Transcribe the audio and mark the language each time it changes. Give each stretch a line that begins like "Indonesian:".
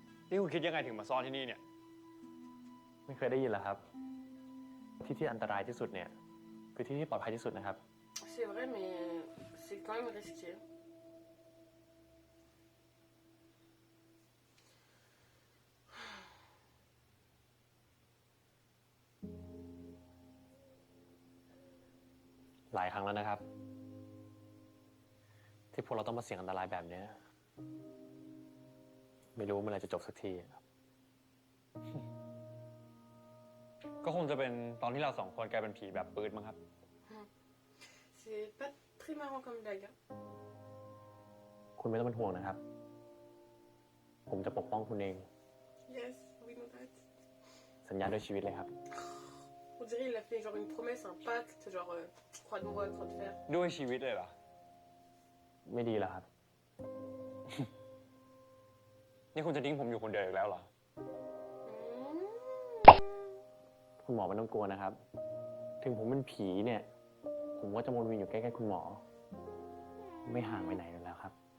Thai: นี่คุณคิดยังไงถึงมาซ่อนที่นี่เนี่ยไม่เคยได้ยินเหรอครับที่อันตรายที่สุดเนี่ยคือที่ปลอดภัยที่สุดนะครับ
French: C'est vrai, mais c'est quand même risqué.
Thai: หลายครั้งแล้วนะครับที่พวกเราต้องมาเสี่ยงอันตรายแบบนี้ไม่รู้เมื่อไหร่จะจบสักทีก็คงจะเป็นตอนที่เราสองคนกลายเป็นผีแบบปืนมั้งครับ
French: C'est pas très marrant comme blague.
Thai: คุณไม่ต้องเป็นห่วงนะครับผมจะปกป้องคุณเอง
English: Yes, we know that.
Thai: สัญญาด้วยชีวิตเลยครับ
French: On dirait il a fait genre une promesse, un pacte, genre croix de bois, croix de fer.
Thai: ด้วยชีวิตเลยเหรอไม่ดีเหรอครับ นี่คุณจะทิ้งผมอยู่คนเดียวอีกแล้วเหรอ คุณหมอไม่ต้องกลัวนะครับ ถึงผมเป็นผีเนี่ยผมก็จะวนเวียนอยู่ใกล้ๆคุณหมอ ไม่ห่างไปไหนเลยแล้วครับ